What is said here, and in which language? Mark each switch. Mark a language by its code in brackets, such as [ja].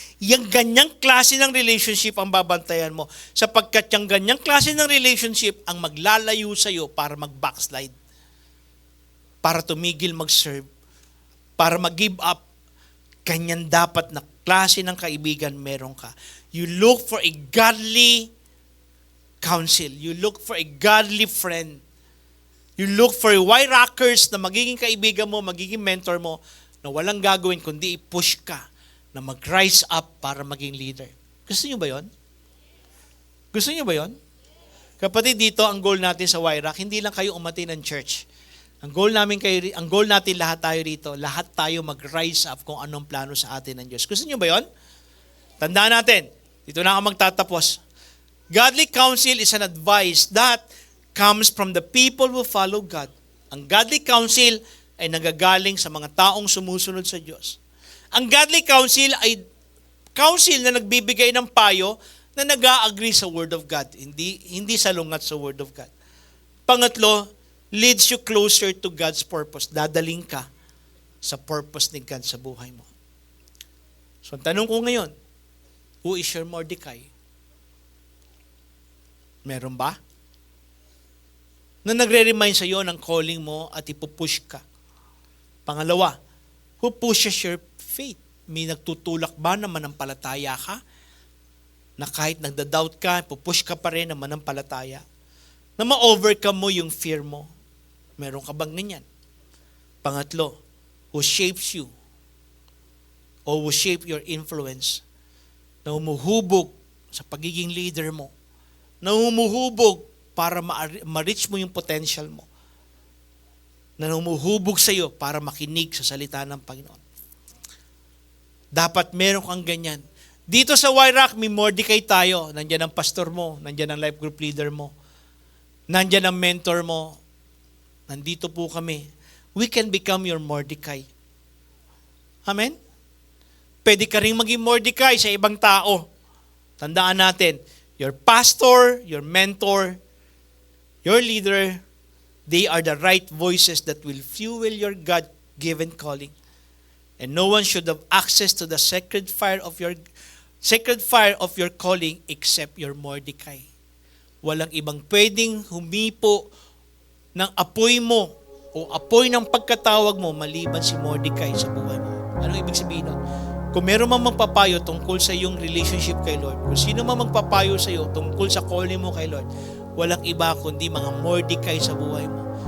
[tl] Yang ganyang klase ng relationship ang babantayan mo sapagkat yung ganyang klase ng relationship ang maglalayo sa iyo para mag-backslide, para tumigil mag-serve, para mag-give up. Ganyan dapat na klase ng kaibigan meron ka. [en] You look for a godly counsel. You look for a godly friend. You look for why rockers [tl] na magiging kaibigan mo, magiging mentor mo, na walang gagawin kundi i-push ka na mag-rise up para maging leader. Gusto niyo ba yon? Gusto niyo ba yon? Kapatid, dito ang goal natin sa YRAC, hindi lang kayo umati ng church. Ang goal natin lahat tayo rito, lahat tayo mag-rise up kung anong plano sa atin ng Diyos. Gusto niyo ba yon? Tandaan natin, dito na ako magtatapos. [en] Godly counsel is an advice that comes from the people who follow God. [tl] Ang godly counsel ay nagagaling sa mga taong sumusunod sa Diyos. Ang godly counsel ay counsel na nagbibigay ng payo na nag-a-agree sa Word of God, hindi salungat sa Word of God. [en] Pangatlo, leads you closer to God's purpose. [tl] Dadaling ka sa purpose ni God sa buhay mo. So, ang tanong ko ngayon, [en] who is your Mordecai? [tl] Meron ba? Na nagre-remind sa iyo ng calling mo at ipupush ka. [en] Pangalawa, who pushes your faith? [tl] May nagtutulak ba na manampalataya ka? Na kahit nagda-doubt ka, pupush ka pa rin na manampalataya? Na ma-overcome mo yung fear mo? Meron ka bang ganyan? [en] Pangatlo, who shapes you? O who shape your influence? [tl] Na humuhubog sa pagiging leader mo? Na humuhubog para ma-reach mo yung potential mo, na humuhubog sa iyo para makinig sa salita ng Panginoon. Dapat meron kang ganyan. Dito sa YRAC, may Mordecai tayo. Nandiyan ang pastor mo, nandiyan ang life group leader mo, nandiyan ang mentor mo, nandito po kami. [en] We can become your Mordecai. Amen? [tl] Pwede ka rin maging Mordecai sa ibang tao. Tandaan natin, [en] your pastor, your mentor, your leader, they are the right voices that will fuel your God-given calling. And no one should have access to the sacred fire of your calling except your Mordecai. [tl] Walang ibang pwedeng humipo ng apoy mo o apoy ng pagkatawag mo maliban si Mordecai sa buhay mo. Anong ibig sabihin nun? Kung meron man magpapayo tungkol sa iyong relationship kay Lord, kung sino man magpapayo sa iyo tungkol sa calling mo kay Lord, walang iba kundi mga Mordecai sa buhay mo.